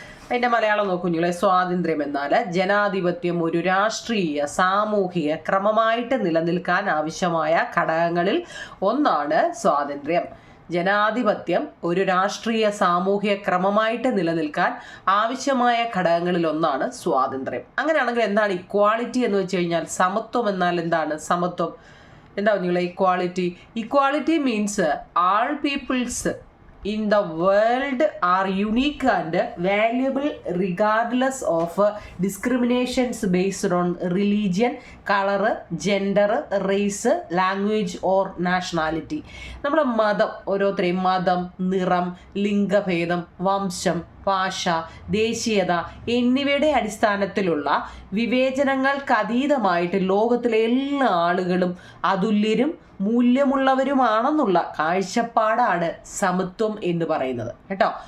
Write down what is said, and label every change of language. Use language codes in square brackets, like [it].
[ml] അതിൻ്റെ മലയാളം നോക്കൂ കുഞ്ഞുങ്ങളെ. സ്വാതന്ത്ര്യം എന്നാൽ ജനാധിപത്യം ഒരു രാഷ്ട്രീയ സാമൂഹിക ക്രമമായിട്ട് നിലനിൽക്കാൻ ആവശ്യമായ ഘടകങ്ങളിൽ ഒന്നാണ് സ്വാതന്ത്ര്യം. ജനാധിപത്യം ഒരു രാഷ്ട്രീയ സാമൂഹിക ക്രമമായിട്ട് നിലനിൽക്കാൻ ആവശ്യമായ ഘടകങ്ങളിൽ ഒന്നാണ് സ്വാതന്ത്ര്യം. അങ്ങനെയാണെങ്കിൽ എന്താണ് ഇക്വാളിറ്റി എന്ന് വെച്ച് കഴിഞ്ഞാൽ? സമത്വം എന്നാൽ എന്താണ്? സമത്വം എന്താ കുഞ്ഞുങ്ങളെ? [en] Equality means all peoples in the world are unique and valuable regardless of discriminations based on religion, color, gender, race, language or nationality. [ml] നമ്മുടെ മതം, ഓരോരുത്തരെയും മതം, നിറം, ലിംഗഭേദം, വംശം, ഭാഷ, ദേശീയത എന്നിവയുടെ അടിസ്ഥാനത്തിലുള്ള വിവേചനങ്ങൾക്കതീതമായിട്ട് ലോകത്തിലെ എല്ലാ ആളുകളും അതുല്യരും മൂല്യമുള്ളവരുമാണെന്നുള്ള കാഴ്ചപ്പാടാണ് സമത്വം എന്ന് പറയുന്നത് കേട്ടോ.